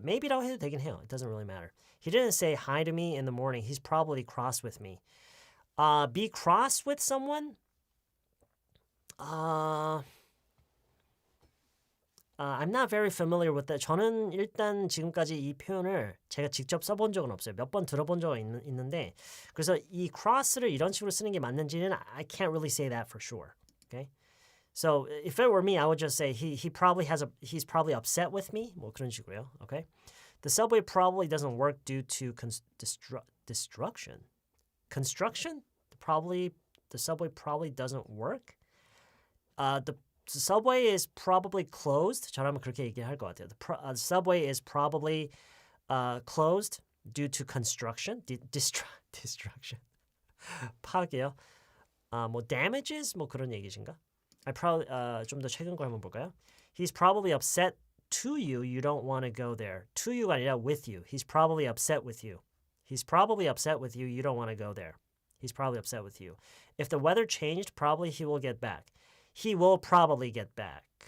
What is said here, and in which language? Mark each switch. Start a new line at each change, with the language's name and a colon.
English: Maybe라고 해도 되긴 해요. It doesn't really matter. He didn't say hi to me in the morning. He's probably cross with me. Be cross with someone? I'm not very familiar with that.
Korean: 저는 일단 지금까지 이 표현을 제가 직접 써본 적은 없어요. 몇 번 들어본 적은 있는데 그래서 이 cross를 이런 식으로 쓰는 게 맞는지는 I can't really say that for sure.
English: Okay? So if it were me, I would just say he's probably upset with me.
Korean: 뭐 그런 식으로요. Okay?
English: The subway probably doesn't work due to destruction. Construction? The subway probably doesn't work. The subway is probably closed. 저라면 그렇게 얘기할 것 같아요. The subway is probably closed due to construction, destruction, 파괴요.
Korean: 뭐 damages 뭐 그런 얘기신가? I probably 좀 더 최근 거 한번 볼까요?
English: He's probably upset to you. You don't want to go there. To you가 아니라 with you. He's probably upset with you. He's probably upset with you. You don't want to go there. He's probably upset with you. If the weather changed, probably he will get back. He will probably get back.